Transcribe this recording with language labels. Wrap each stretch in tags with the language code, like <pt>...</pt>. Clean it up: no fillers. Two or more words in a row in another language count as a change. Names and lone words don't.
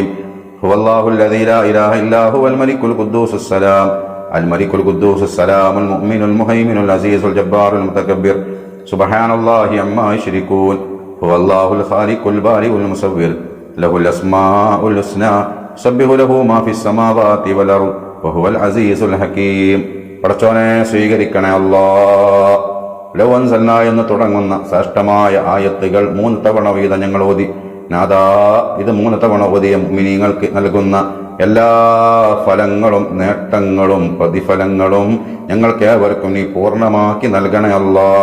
<ar>هو الله الذي لا إله إلا هو الملك القدوس السلام الملك القدوس السلام المؤمن المهيمن العزيز الجبار المتكبر سبحان الله عما يشركون. هو الله الخالق البارئ المصور له الأسماء الحسنى سبح له ما في السماوات والأرض وهو العزيز الحكيم.</ar> <ml>പടച്ചോനെ സ്വീകരിക്കണേ അല്ലാഹ്.</ml> <ar>لو أنزلنا</ar> <ml>എന്ന് തുടങ്ങുന്ന ശ്രേഷ്ഠമായ ആയത്തുകൾ 3 തവണ വീതം ഞങ്ങൾ ഓതി. നാദാ, ഇത് 3 തവണ ഓതിയ മുഅ്മിനീങ്ങൾക്ക് നൽകുന്ന എല്ലാ ഫലങ്ങളും നേട്ടങ്ങളും പ്രതിഫലങ്ങളും ഞങ്ങൾക്ക് ഏവർക്കും നീ പൂർണ്ണമാക്കി നൽകണേ അല്ലാഹ്.</ml>